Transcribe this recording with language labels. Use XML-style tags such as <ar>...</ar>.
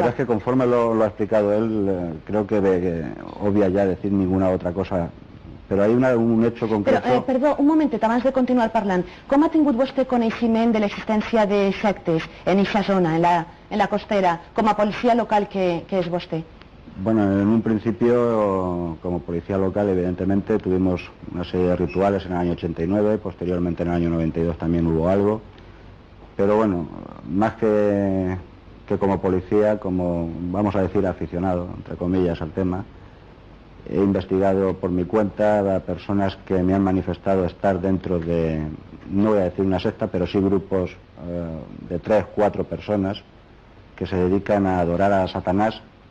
<es>pero es que conforme lo ha explicado él, creo que obvia ya decir ninguna otra cosa. Pero hay un hecho concreto...</es> <ca>Però, perdó, un momentet, abans de continuar parlant. Com ha tingut vostè coneixement de l'existència de sectes en aquesta zona, en la costera, com a policia local que és vostè?</ca> <es>Bueno, en un principio, como policía local, evidentemente, tuvimos una serie de rituales en el año 89, posteriormente en el año 92 también hubo algo. Pero bueno, más que como policía, como, vamos a decir, aficionado, entre comillas, al tema, he investigado por mi cuenta a personas que me han manifestado estar dentro de, no voy a decir una secta, pero sí grupos de 3, 4 personas que se dedican a adorar a Satanás.</es>